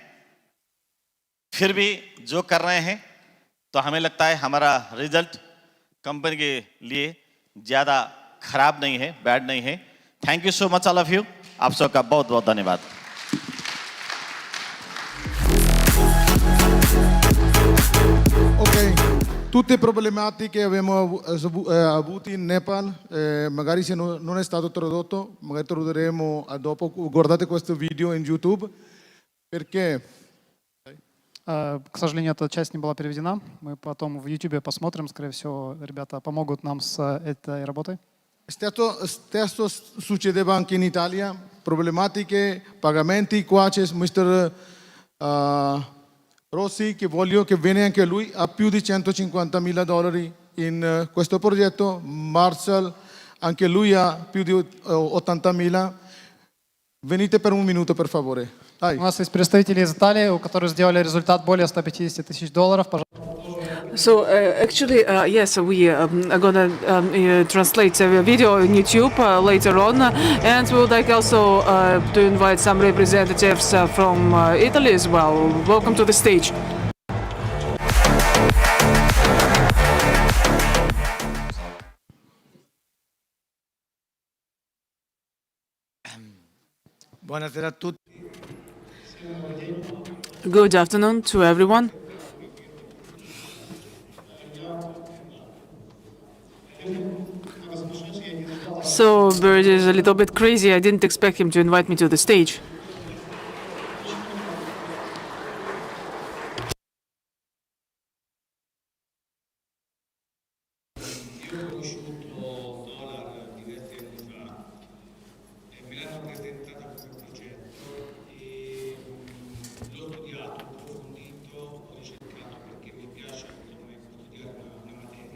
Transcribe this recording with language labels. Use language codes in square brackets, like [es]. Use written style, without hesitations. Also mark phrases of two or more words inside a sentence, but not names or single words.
[hi] फिर भी जो कर रहे हैं तो हमें लगता है हमारा [en] result company [hi] के लिए ज़्यादा खराब नहीं है, बैड नहीं है। [en] Thank you so much all of you. [hi] आप सबका बहुत बहुत धन्यवाद। [it] Tutte problematiche che abbiamo avuto in Nepal, magari se non è stato tradotto, magari tradurremo dopo. Guardate questo video in YouTube, perché [ru] К сожалению, эта часть не была переведена. Мы потом в YouTube посмотрим. Скорее всего, ребята помогут нам с этой работой. [it] Stesso succedeva anche in Italia, problematiche, pagamenti. Qua c'è Mr. Rossi che voglio che viene anche lui, ha più di $150,000 in questo progetto. Marshall, anche lui ha più di 80,000. Venite per un minuto, per favore. Dai. [ru] У нас есть представители из Италии, у которых сделали результат более $150,000. Пожалуйста. [en] So actually, yes, we are gonna translate a video on YouTube later on, and we would like also to invite some representatives from Italy as well. Welcome to the stage. [it] Buonasera a tutti. [en] Good afternoon to everyone. So Bird is a little bit crazy. I didn't expect him to invite me to the stage. [it] Io ho conosciuto Solar diversi anni fa e me l'hanno presentato come progetto e l'ho studiato, ho approfondito, ho ricercato perché mi piace studiare una materia.